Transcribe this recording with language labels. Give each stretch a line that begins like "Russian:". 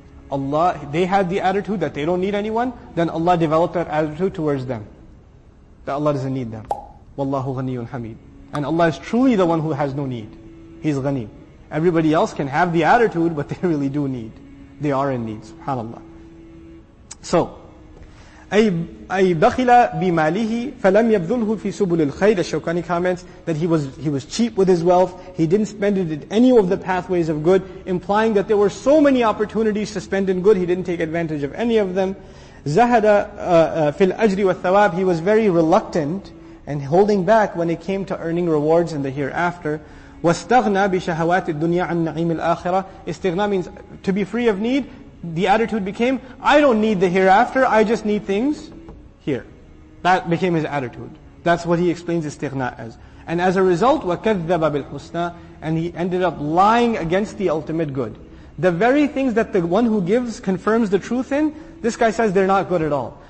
English: Allah, they had the attitude that they don't need anyone, then Allah developed that attitude towards them. That Allah doesn't need them.
Arabic: وَاللَّهُ غَنِيٌّ حَمِيدٌ.
English: And Allah is truly the one who has no need. He's ghani. Everybody else can have the attitude, but they really do need. They are in need, subhanallah.
Arabic: So, أي بخل بماله فلم يبذله في سبل الخير.
English: Shawkani comments that he was cheap with his wealth. He didn't spend it in any of the pathways of good, implying that there were so many opportunities to spend in good. He didn't take advantage of any of them.
Arabic: زهد في الأجر والثواب.
English: He was very reluctant and holding back when it came to earning rewards in the hereafter.
Arabic: واستغنى بشهوات الدنيا عن نعيم الآخرة.
English: Istighna means to be free of need. The attitude became, I don't need the hereafter, I just need things here. That became his attitude. That's what he explains istighna as. And as a result,
Arabic: وَكَذَّبَ بِالْحُسْنَى.
English: And he ended up lying against the ultimate good. The very things that the one who gives confirms the truth in, this guy says they're not good at all.